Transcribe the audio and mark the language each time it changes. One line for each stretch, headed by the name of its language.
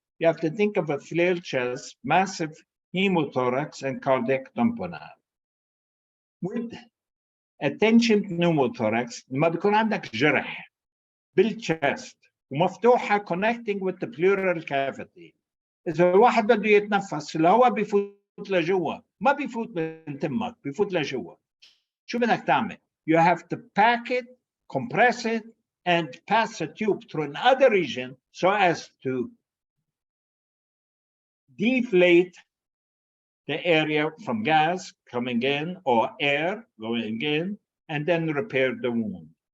English: You have to think of a flared chest, massive hemothorax, and cardiac tamponade. With a tension pneumothorax,
Arabic: لما بيكون عندك جرح بالchest ومفتوحة
English: connecting with the pleural cavity.
Arabic: إذا الواحد بده يتنفس الهواء بيفوت لجوا، ما بيفوت من تمك، بيفوت لجوا. شو بدك تعمل؟
English: you have to pack it, compress it, and pass a tube through another region so as to deflate the area from gas coming in or air going in, and then repair the wound.